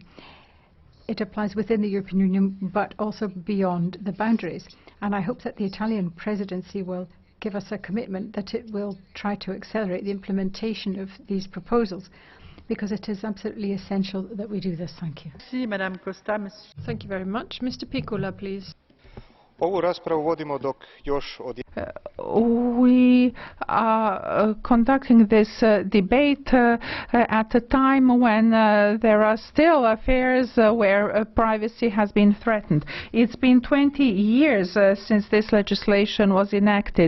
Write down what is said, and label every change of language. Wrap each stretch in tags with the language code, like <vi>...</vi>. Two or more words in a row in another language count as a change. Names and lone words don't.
<en>It applies within the European Union, but also beyond the boundaries. And I hope that the Italian presidency will give us a commitment that it will try to accelerate the implementation of these proposals, because it is absolutely essential that we do this. Thank you. Thank you very much. Mr. Piccola, please.</en> <hr>Ovu raspravu vodimo dok još od...</hr> <en>We are conducting this debate at a time when there are still affairs where privacy has been threatened. It's been 20 years since this legislation was enacted.</en>